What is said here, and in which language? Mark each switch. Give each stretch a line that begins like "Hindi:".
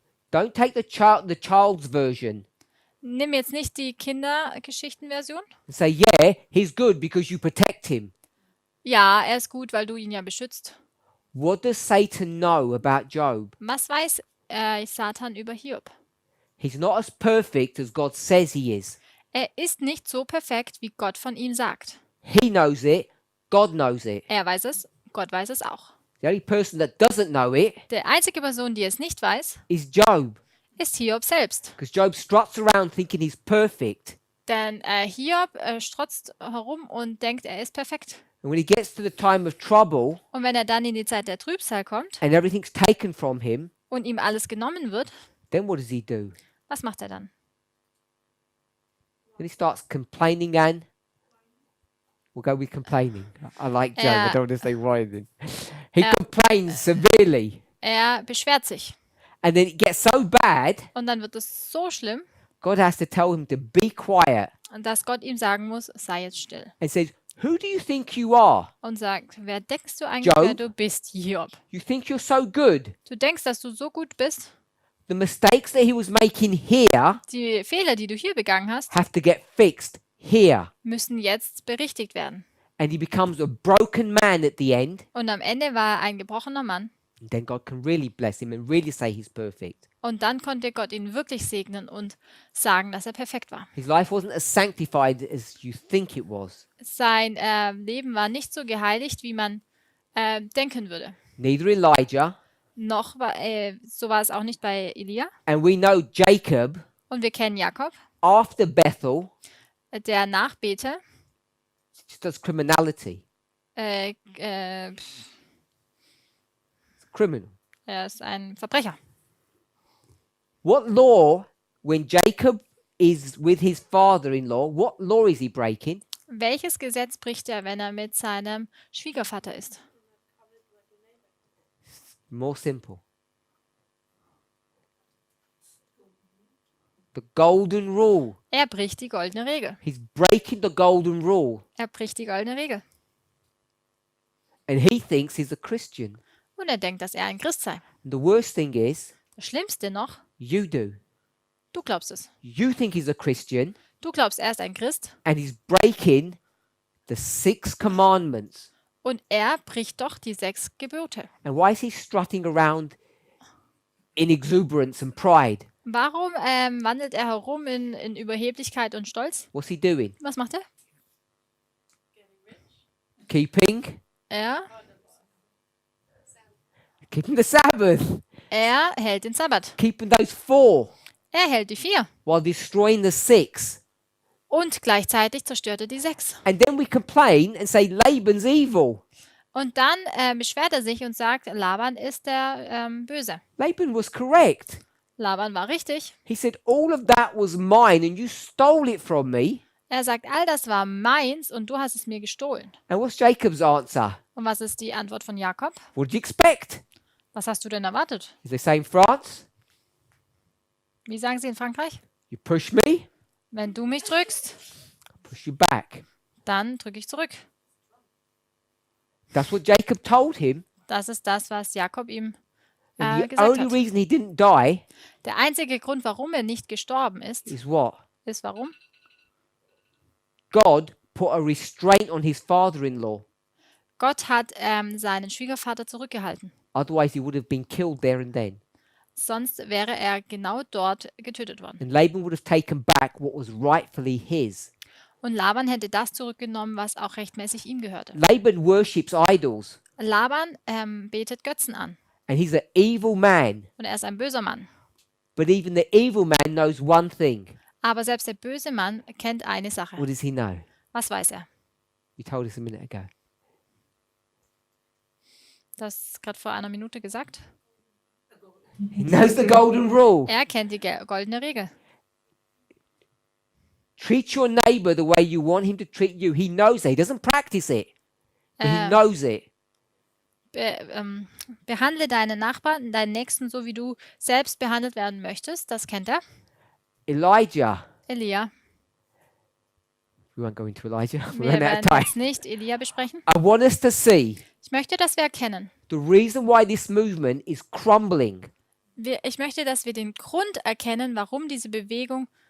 English: Don't take the child's version
German: Nimm jetzt nicht die Kindergeschichtenversion.
English: and say, yeah, he's good because you protect him.
German: Ja, er ist gut, weil du ihn ja beschützt.
English: What does Satan know about Job?
German: Was weiß Satan über Hiob?
English: He's not as perfect as God says he is.
German: Er ist nicht so perfekt, wie Gott von ihm sagt.
English: He knows it. God knows it.
German: Er weiß es, Gott weiß es auch.
English: The only person that doesn't know it
German: Die einzige Person, die es nicht weiß,
English: is Job.
German: ist Hiob selbst.
English: Because Job struts around thinking he's perfect.
German: Denn Hiob strotzt herum und denkt, er ist perfekt.
English: And when he gets to the time of trouble
German: Und wenn er dann in die Zeit der Trübsal kommt
English: and everything's taken from him,
German: und ihm alles genommen wird,
English: then what does he do?
German: was macht er dann?
English: Then he starts complaining and we'll go with complaining. I like Job. I don't want to say whining. He complains severely.
German: Er beschwert sich.
English: And then it gets so bad,
German: Und dann wird es so schlimm,
English: God has to tell him to be quiet
German: dass Gott ihm sagen muss, sei jetzt still.
English: and says, who do you think you are?
German: Und sagt, wer denkst du eigentlich,
English: Job?
German: wer du bist, Hiob?
English: You think you're so good?
German: Du denkst, dass du so gut bist?
English: The mistakes that he was making here
German: Die Fehler, die du hier begangen hast,
English: have to get fixed here.
German: müssen jetzt berichtigt werden.
English: And he becomes a broken man at the end.
German: Und am Ende war er ein gebrochener Mann.
English: And then God can really bless him and really say he's perfect.
German: Und dann konnte Gott ihn wirklich segnen und sagen, dass er perfekt war.
English: His life wasn't as sanctified as you think it was.
German: Sein Leben war nicht so geheiligt, wie man denken würde.
English: Neither Elijah.
German: Noch war, so war es auch nicht bei Elia.
English: And we know Jacob,
German: Und wir kennen Jakob,
English: after Bethel,
German: der nach Bethel
English: just does criminality.
German: er
English: Criminal.
German: ist ein Verbrecher.
English: What law, when Jacob is with his father-in-law, what law is he breaking?
German: Welches Gesetz bricht er, wenn er mit seinem Schwiegervater ist?
English: More simple. The golden rule.
German: Er bricht die goldene Regel.
English: He's breaking the golden rule.
German: Er bricht die goldene Regel.
English: And he thinks he's a Christian.
German: Und er denkt, dass er ein Christ sei.
English: And the worst thing is,
German: Das Schlimmste noch,
English: you do.
German: du glaubst es.
English: You think he's a Christian
German: Du glaubst, er ist ein Christ
English: and he's breaking the 6 commandments.
German: und er bricht doch die 6 Gebote.
English: And why is he strutting around in exuberance and pride?
German: Warum wandelt er herum in Überheblichkeit und Stolz?
English: What's he doing?
German: Was macht er?
English: Keeping the Sabbath.
German: Er hält den Sabbat.
English: Keeping those 4
German: Er hält die 4.
English: while destroying the 6.
German: Und gleichzeitig zerstört er die 6.
English: And then we complain and say Laban's evil.
German: Und dann beschwert er sich und sagt, Laban ist der Böse.
English: Laban was correct.
German: Laban war richtig.
English: He said, all of that was mine and you stole it from me.
German: Er sagt, all das war meins und du hast es mir gestohlen.
English: And what's Jacob's answer?
German: Und was ist die Antwort von Jakob?
English: What did you expect?
German: Was hast du denn erwartet?
English: As they say in France,
German: Wie sagen sie in Frankreich?
English: you push me,
German: Wenn du mich drückst,
English: I push you back.
German: dann drücke ich zurück.
English: That's what Jacob told him.
German: Das ist das, was Jakob ihm
English: And the
German: gesagt
English: only
German: hat.
English: reason he didn't die
German: Der einzige Grund, warum er nicht gestorben ist,
English: is what?
German: ist warum?
English: God put a restraint on his father-in-law.
German: Gott hat seinen Schwiegervater zurückgehalten.
English: Otherwise, he would have been killed there and then.
German: Sonst wäre er genau dort getötet worden.
English: And Laban would have taken back what was rightfully his.
German: Und Laban hätte das zurückgenommen, was auch rechtmäßig ihm gehörte.
English: Laban worships idols.
German: Laban betet Götzen an.
English: And he's an evil man.
German: Und er ist ein böser Mann.
English: But even the evil man knows one thing.
German: Aber selbst der böse Mann kennt eine Sache.
English: What does he know?
German: Was weiß er?
English: You told us a minute ago.
German: das gerade vor einer Minute gesagt.
English: He knows the golden rule.
German: Er kennt die goldene Regel.
English: Treat your neighbor the way you want him to treat you. He knows it. He doesn't practice it, but he knows it.
German: Behandle deinen Nachbarn, deinen Nächsten so, wie du selbst behandelt werden möchtest. Das kennt er.
English: Elijah.
German: Elia.
English: We won't go into Elijah. We're
German: Wir
English: running out of
German: werden
English: time.
German: jetzt nicht Elia besprechen.
English: I want us to see
German: Ich möchte, dass wir erkennen.
English: the reason why this movement is crumbling
German: Ich möchte, dass wir den Grund erkennen, warum diese Bewegung